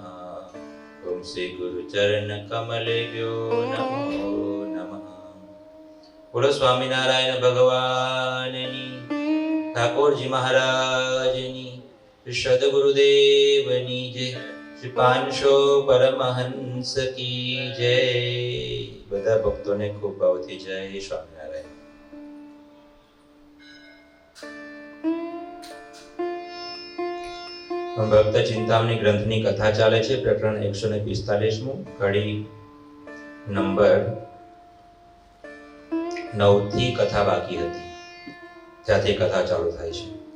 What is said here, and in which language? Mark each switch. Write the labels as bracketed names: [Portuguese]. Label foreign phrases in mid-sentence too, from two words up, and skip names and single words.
[Sanskrit] ॐ श्री गुरुचरण कमलेभ्यो नमो नमः। [Gujarati] બોલો સ્વામિનારાયણ ભગવાનની, ઠાકુરજી મહારાજની, સદ્ગુરુદેવની જય, [Hindi] श्री पांचो परमहंस की जय। [Gujarati] બધા ભક્તોને ખૂબ ભાવથી જય સ્વામિનારાયણ। ભક્ત ચિંતામણી ગ્રંથની કથા ચાલે છે। પ્રકરણ 145મું, કડી નંબર 9 થી કથા બાકી હતી, ત્યાંથી કથા ચાલુ થાય છે।